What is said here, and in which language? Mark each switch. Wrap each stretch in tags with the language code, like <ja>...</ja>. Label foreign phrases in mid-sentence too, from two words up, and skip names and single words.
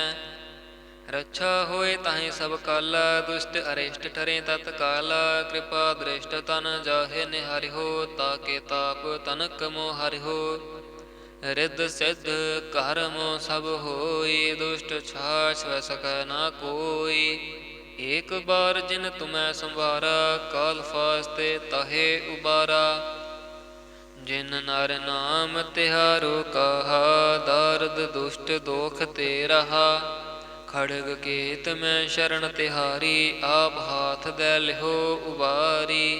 <bra>रक्षा होए ताहि सब काला, दुष्ट अरिष्ट ठरे तत्काला। कृपा दृष्ट तन जाहे निहारिहो, ताके ताप तनक मोह हरिहो। रिद्ध सिद्ध कर्म सब होई, दुष्ट छाछ वह सकै ना कोई। ਏਕ ਬਾਰ ਜਿਨ ਤੁਮੈ ਸੰਵਾਰਾ, ਕਾਲ ਫਾਸਤੇ ਤਾਹੇ ਉਬਾਰਾ। ਜਿਨ ਨਰ ਨਾਮ ਤਿਹਾਰੋ ਕਹਾ, ਦਰਦ ਦੁਸ਼ਟ ਦੋਖ ਤੇ ਰਹਾ। ਖੜਗ ਕੇਤ ਮੈਂ ਸ਼ਰਨ ਤਿਹਾਰੀ, ਆਪ ਹਾਥ ਦੈ ਲਿਹੋ ਉਬਾਰੀ।</bra>